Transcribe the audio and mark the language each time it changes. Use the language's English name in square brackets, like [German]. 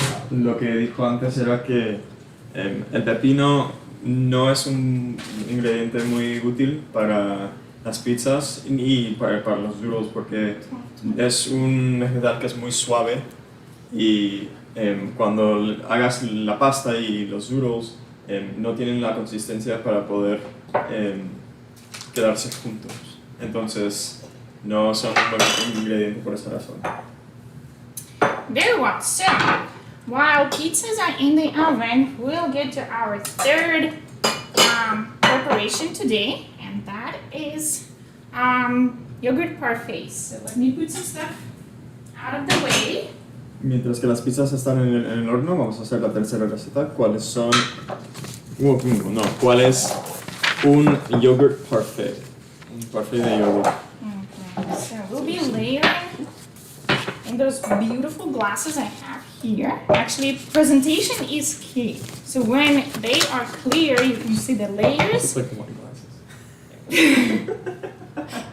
[Spanish] Lo que dijo antes era que el pepino no es un ingrediente muy útil para las pizzas y para los noodles porque es un vegetal que es muy suave y cuando hagas la pasta y los noodles no tienen la consistencia para poder quedarse juntos. Entonces, no son un buen ingrediente por esa razón. [English] Very well. So, while pizzas are in the oven, we'll get to our third preparation today, and that is yogurt parfaits. So let me put some stuff out of the way. [Spanish] Mientras que las pizzas están en el horno, vamos a hacer la tercera receta. ¿Cuál es un yogurt parfait? Un parfait de yogurt. [English] Okay, so we'll be layering in those beautiful glasses I have here. Actually, presentation is key. So when they are clear, you can see the layers. It's like wine glasses.